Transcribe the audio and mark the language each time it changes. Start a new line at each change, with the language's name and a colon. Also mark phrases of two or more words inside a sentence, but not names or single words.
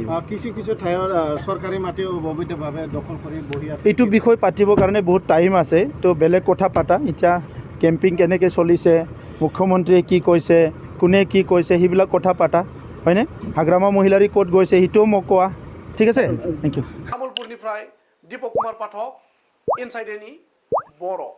Assamese: কিছু ঠাইত চৰকাৰী মাটিও অবৈধভাৱে দখল কৰি বহি আছে। এইটো বিষয় পাতিবৰ কাৰণে বহুত টাইম আছে, তো বেলেগ কথা পাতা। এতিয়া কেম্পিং কেনেকৈ চলিছে, মুখ্যমন্ত্ৰীয়ে কি কৈছে, কোনে কি কৈছে, সেইবিলাক কথা পাতা, হয়নে? হাগ্ৰামা মহিলাৰী ক'ত গৈছে সেইটোও মোক কোৱা, ঠিক আছে?
English: thank you.
Bodo: तामुलपुरनिफ्राय दीपक कुमार पाठक, इनसाइड एनि बर'।